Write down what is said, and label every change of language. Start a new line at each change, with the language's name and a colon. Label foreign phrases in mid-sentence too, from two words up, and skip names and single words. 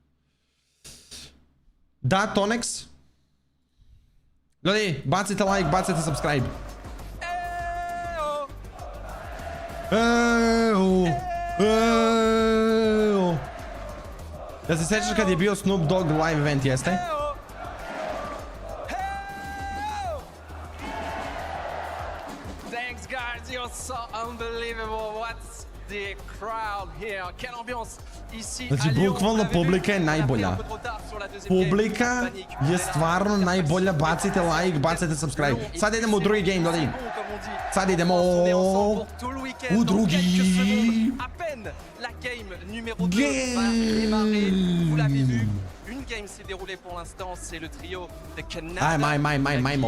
Croatian: Da, Tonex. Ljudi, bacite like, bacite subscribe. Ja se sjećaš kad je bio Snoop Dogg
English: live event,
Croatian: jeste?
English: Thanks guys, you're so unbelievable. What's the crowd here?
French: Quelle ambiance ici.
Croatian: Znači, bukvalno publika je najbolja. Publika je stvarno najbolja. Bacite like, bacite subscribe. Sad idemo u drugi game, ljudi. Sad idemo u drugi Ajmo.